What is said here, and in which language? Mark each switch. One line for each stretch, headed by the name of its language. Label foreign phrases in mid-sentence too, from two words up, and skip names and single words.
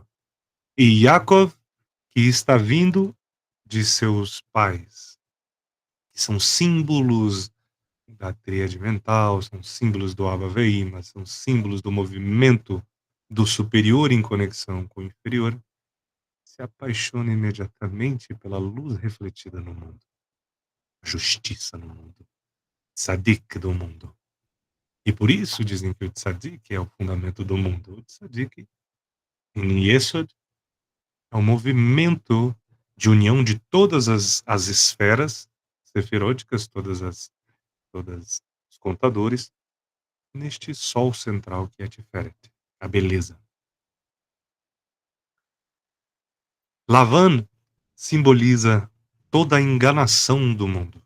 Portuguese: E Yaakov, que está vindo de seus pais, que são símbolos da tríade mental, são símbolos do
Hebrew: אבא ואמא,
Portuguese: são símbolos do movimento do superior em conexão com o inferior, se apaixona imediatamente pela luz refletida no mundo, a justiça no mundo, tzadik do mundo. E por isso dizem que o tzadik é o fundamento do mundo. O tzadik, em Yesod, é um movimento de união de todas as esferas sefiróticas, todos os contadores, neste sol central que é Tiferet, a beleza. Lavan simboliza toda a enganação do mundo.